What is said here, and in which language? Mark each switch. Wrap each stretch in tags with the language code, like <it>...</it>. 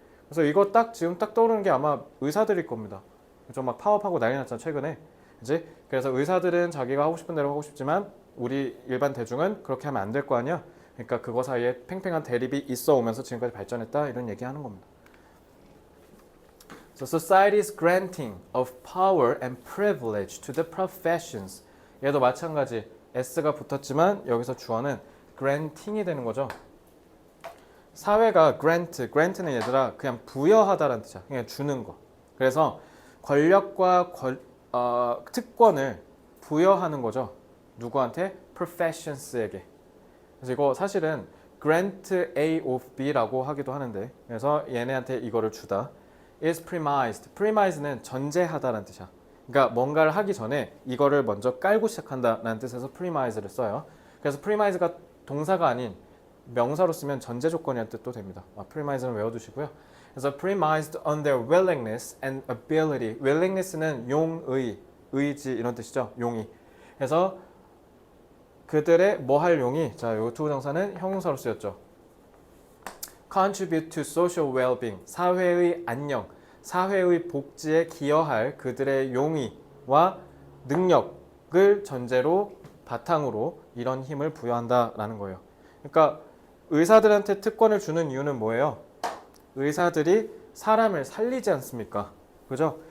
<ko>그래서 이거 지금 딱 떠오르는 게 아마 의사들일 겁니다. 좀 막 파업하고 난리 났잖아 최근에. 그치? 그래서 의사들은 자기가 하고 싶은 대로 하고 싶지만 우리 일반 대중은 그렇게 하면 안 될 거 아니야. 그러니까 그거 사이에 팽팽한 대립이 있어 오면서 지금까지 발전했다 이런 얘기하는 겁니다.</ko> <en>So society's granting of power and privilege to the professions.</en> <ko>얘도 마찬가지 s가 붙었지만 여기서 주어는 granting이 되는 거죠. 사회가 grant는 얘들아 그냥 부여하다라는 뜻이야. 그냥 주는 거. 그래서 권력과 특권을 부여하는 거죠. 누구한테? professions에게. 그래서 이거 사실은 grant A of B라고 하기도 하는데 그래서 얘네한테 이거를 주다.</ko> <en>is premised.</en> <ko>premise는 전제하다라는 뜻이야. 그러니까 뭔가를 하기 전에 이거를 먼저 깔고 시작한다라는 뜻에서 premise를 써요. 그래서 premise가 동사가 아닌 명사로 쓰면 전제 조건이라는 뜻도 됩니다. premise는 외워두시고요.</ko> <en>그래서 premised on their willingness and ability.</en> <ko>willingness는 용의, 의지 이런 뜻이죠. 용의. 그래서 그들의 뭐 할 용이 자, 요 투부정사는 형용사로 쓰였죠.</ko> <en>contribute to social well-being.</en> <ko>사회의 안녕, 사회의 복지에 기여할 그들의 용의와 능력을 전제로 바탕으로 이런 힘을 부여한다라는 거예요. 그러니까 의사들한테 특권을 주는 이유는 뭐예요? 의사들이 사람을 살리지 않습니까? 그죠?</ko>